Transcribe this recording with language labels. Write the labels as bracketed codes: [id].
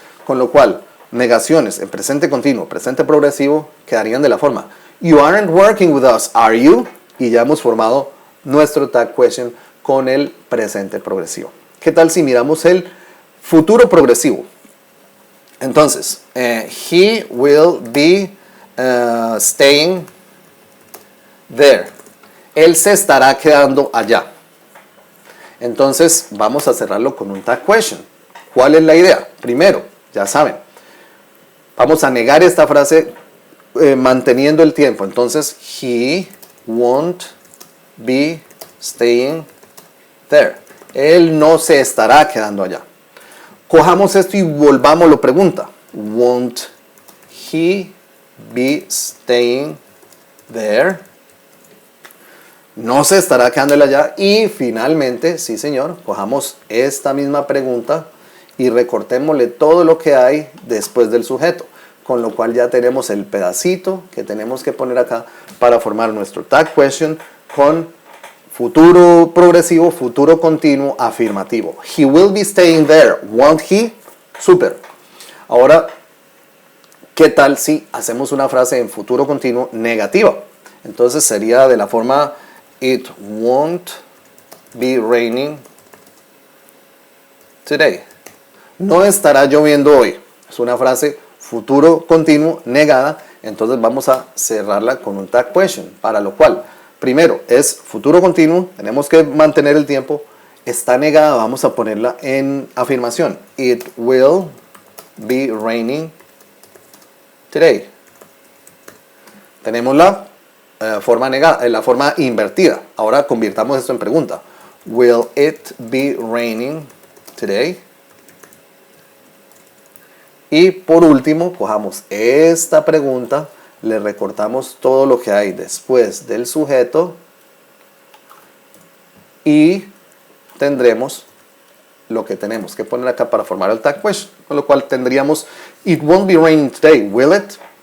[es] Con lo cual, negaciones en presente continuo, presente progresivo, quedarían de la forma [en] you aren't working with us, are you? [es] Y ya hemos formado nuestro tag question con el presente progresivo. ¿Qué tal si miramos el futuro progresivo? [en] Entonces, he will be staying there. [es] Él se estará quedando allá. Entonces, vamos a cerrarlo con un tag question. ¿Cuál es la idea? Primero, ya saben, vamos a negar esta frase manteniendo el tiempo. [en] Entonces, he won't be staying there. [es] Él no se estará quedando allá. Cojamos esto y volvámoslo pregunta. [en] Won't he be staying there? [es] No se estará quedando él allá. Y finalmente, sí señor, cojamos esta misma pregunta y recortémosle todo lo que hay después del sujeto. Con lo cual ya tenemos el pedacito que tenemos que poner acá para formar nuestro tag question con futuro progresivo, futuro continuo, afirmativo. [en] He will be staying there, won't he? [es] Súper. Ahora, ¿qué tal si hacemos una frase en futuro continuo negativa? Entonces sería de la forma [en] it won't be raining today. [es] No estará lloviendo hoy. Es una frase futuro continuo negada. Entonces vamos a cerrarla con un tag question, para lo cual primero es futuro continuo, tenemos que mantener el tiempo, está negada, vamos a ponerla en afirmación. [en] It will be raining today. [es] Tenemos la forma negada, la forma invertida. Ahora convirtamos esto en pregunta. [en] Will it be raining today? [es] Y por último, cojamos esta pregunta, le recortamos todo lo que hay después del sujeto y tendremos lo que tenemos que poner acá para formar el tag question, con lo cual tendríamos [en] it won't be raining today, will it?